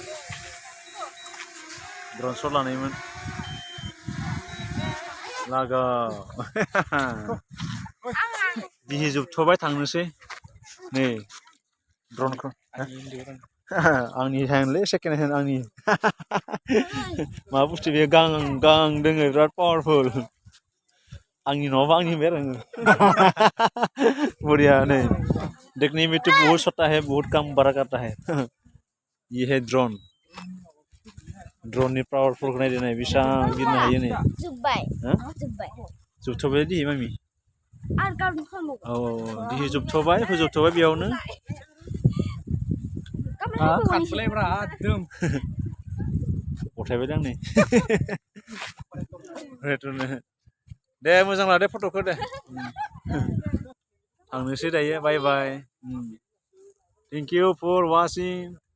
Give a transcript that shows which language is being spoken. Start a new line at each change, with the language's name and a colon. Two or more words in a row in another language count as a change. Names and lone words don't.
Bodo: ड्रन शट लानायमोन लागा दिनै जोबथ'बाय थांनोसै नै ड्रनखौ आंनि हेन्डलै सेकेन्ड हेन्ड आंनि मा बुस्थु बेयो गां दोङो बिराद पावारफुल आंनि नङाबा आंनि होनबाय आरो बढ़िया नै
Hindi: देखने में तो बहुत छोटा है बहुत कम बड़ा करता है ये है
Bodo: ड्रोननि पावारफुलखौ नायदो नाय बेसेबां बिरनो हायो नै जोबथ'बाय दि मामि औ दिनै जोबथ'बाय फोजोबथ'बाय बेयावनो गथायबाय दां नै दे मोजां लादो फट'खौ दे थांनोसै दायो
English: bye bye thank you for watching